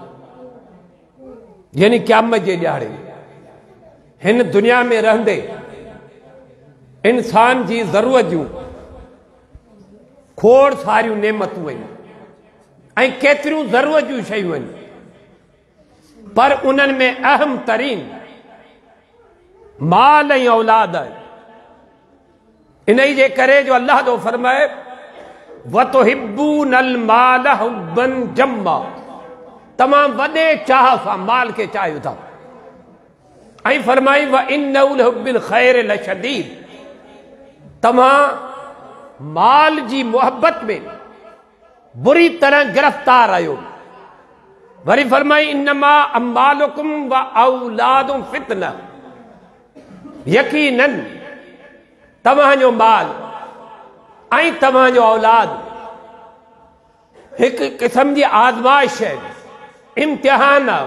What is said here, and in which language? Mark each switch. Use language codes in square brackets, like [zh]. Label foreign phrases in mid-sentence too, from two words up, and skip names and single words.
[sd] यानी क़यामत जे ॾियारे हिन दुनिया में रहंदे इंसान जी ज़रूरत जूं खोड़ सारियूं नेमतूं आहिनि ऐं केतिरियूं ज़रूरत जूं शयूं आहिनि पर उन्हनि में अहम तरीन माल ऐं औलाद आहे। इन जे करे जो अल्लाह तो फरमाए [ar] وتحبون المال حبا جما, [sd] तमाम वॾे चाह सां माल खे चाहियो था। ऐं फरमाई [ar] وإنه لحب الخير لشديد, [sd] तव्हां माल जी मोहब्बत में बुरी तरह गिरफ्तार आहियो। वरी फरमाई [ar] إنما أموالكم وأولادكم فتنة, [sd] यकीनन तव्हांजो माल ऐं तव्हांजो औलाद हिकु क़िस्म जी आज़माइश है, इम्तिहान आहे।